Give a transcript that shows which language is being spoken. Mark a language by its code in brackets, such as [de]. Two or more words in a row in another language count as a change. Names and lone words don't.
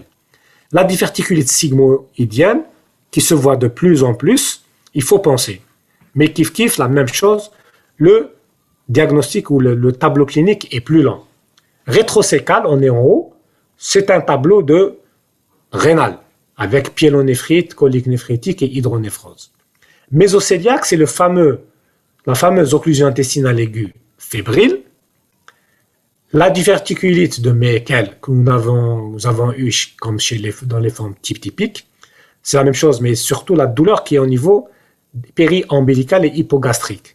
[fr] La diverticulite sigmoïdienne, qui se voit de plus en plus, il faut penser. Mais kiff, la même chose, le diagnostic ou le tableau clinique est plus lent. Rétrocécal, on est en haut, c'est un tableau de rénal, avec pyélonéphrite, colique néphritique et hydronéphrose. Mésocéliaque, c'est la fameuse occlusion intestinale aiguë fébrile. La diverticulite de Meckel que nous avons eu comme dans les formes typiques, c'est la même chose, mais surtout la douleur qui est au niveau péri-ombilical et hypogastrique.